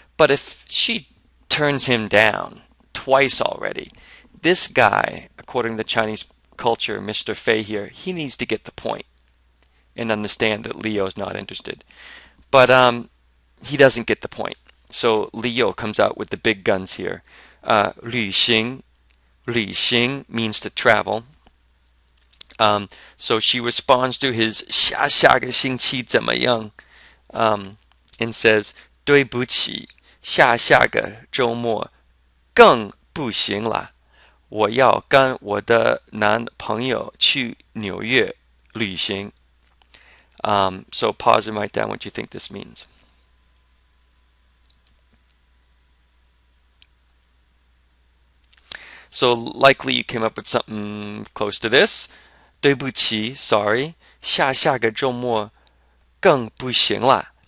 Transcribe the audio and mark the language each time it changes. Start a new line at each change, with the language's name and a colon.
English: But if she turns him down twice already, this guy, according to Chinese culture, Mr. Fei here, he needs to get the point and understand that Leo's not interested. But he doesn't get the point. So Leo comes out with the big guns here. 旅行means to travel. So she responds to his
Chinese: 下个星期怎么样 and says 对不起，下个周末更不行啦，我要跟我的男朋友去纽约旅行。
English: So pause and write down what you think this means. So likely you came up with something close to this.
Chinese: 对不起,
English: sorry.
Chinese: 下个周末更不行啦.